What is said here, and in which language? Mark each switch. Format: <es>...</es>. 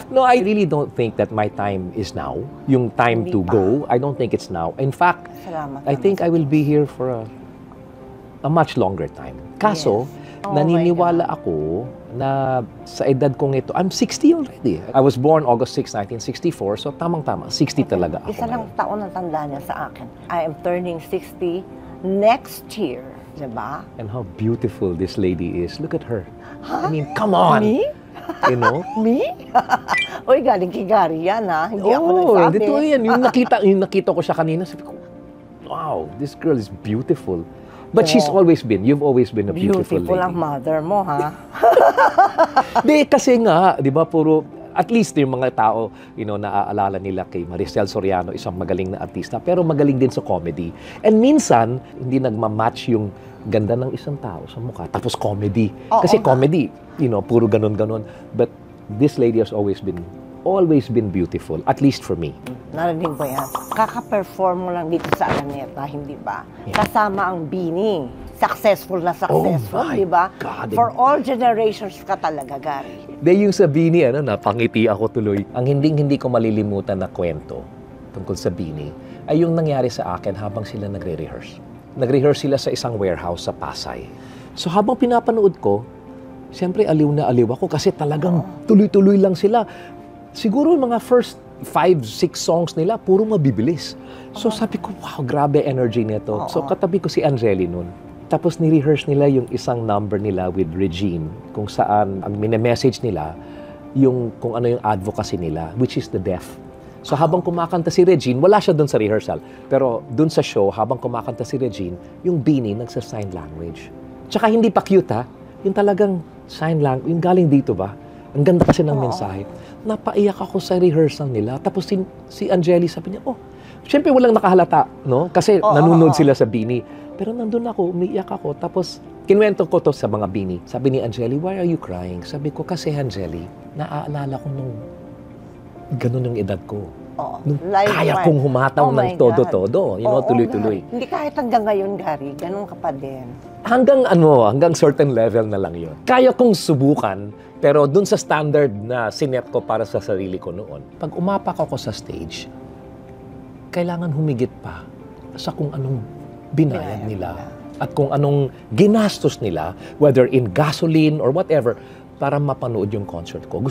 <en>No, I really don't think that my time is now. Yung time to go, I don't think it's now. In fact, I think I will be here for a much longer time.</en> <tl>Kaso, naniniwala ako na sa edad kong ito,</tl> <en>I'm 60 already. I was born August 6, 1964, so</en> <tl>tamang-tama, 60 talaga ako. Isa lang taon ang tanda niya sa akin.</tl> <en>I am turning 60 next year, diba? And how beautiful this lady is. Look at her. I mean, come on! Me? You know? Me?</en> <tl>Uy, galing kay Gary yan, Hindi ako nagsabi. Dito yan. Yung nakita ko siya kanina, sabi ko,</tl> <en>wow, this girl is beautiful. But she's always been, you've always been a beautiful Beautiful lady.</en> <tl>ang mother mo, ha? Di, kasi nga, di ba, puro, at least yung mga tao, naaalala nila kay Maricel Soriano, isang magaling na artista, pero magaling din sa comedy. And minsan, hindi nagmamatch yung ganda ng isang tao sa mukha, tapos comedy. Kasi comedy, puro ganon-ganon.</tl> <en>But this lady has always been beautiful, at least for me.</en> <tl>Narinig ko yan. Kaka-perform mo lang dito sa Araneta, hindi ba?</tl> <en>Yeah.</en> <tl>Kasama ang Bini. Successful na successful,</tl> <en>my</en> <tl>di ba?</tl> <en>God. For all generations</en> <tl>ka talaga,</tl> <en>Gary.</en> <tl>Yung sa Bini, napangiti ako tuloy. Ang hindi ko malilimutan na kwento tungkol sa Bini ay yung nangyari sa akin habang sila nagre-rehearse. Nagre-rehearse sila sa isang warehouse sa Pasay. So habang pinapanood ko, siyempre aliw na aliw ako kasi talagang tuloy-tuloy lang sila. Siguro mga first 5-6 songs nila, puro mabibilis. So sabi ko, wow, grabe energy nito. So katabi ko si Angeli nun. Tapos ni-rehearse nila yung isang number nila with Regine, kung saan ang mini-message nila yung kung ano yung advocacy nila,</tl> <en>which is the deaf.</en> <tl>So habang kumakanta si Regine, wala siya doon sa rehearsal. Pero doon sa show, habang kumakanta si Regine, yung Bini nagsa-sign language. Tsaka hindi pa cute, ha? Yung talagang sign language, yung galing dito ba? Ang ganda kasi ng mensahe. Napaiyak ako sa rehearsal nila. Tapos si Angeli sabi niya, syempre walang nakahalata, no? Kasi nanonood sila sa Bini. Pero nandun ako, umiiyak ako. Tapos kinwento ko to sa mga Bini.</tl> <en>Sabi ni Angeli, why are you crying?</en> <tl>Sabi ko, kasi Angeli, naaalala ko nung ganun yung edad ko. Nung kaya kong humataw ng todo-todo. Tuloy-tuloy. Hindi kahit hanggang ngayon, Gary, ganun ka pa din. Hanggang certain level na lang yun. Kaya kong subukan, pero dun sa standard na sinet ko para sa sarili ko noon, pag umapak ako sa stage, kailangan humigit pa sa kung anong binayad nila at kung anong ginastos nila,</tl> <en>whether in gasoline or whatever,</en> <tl>para mapanood yung concert ko.</tl>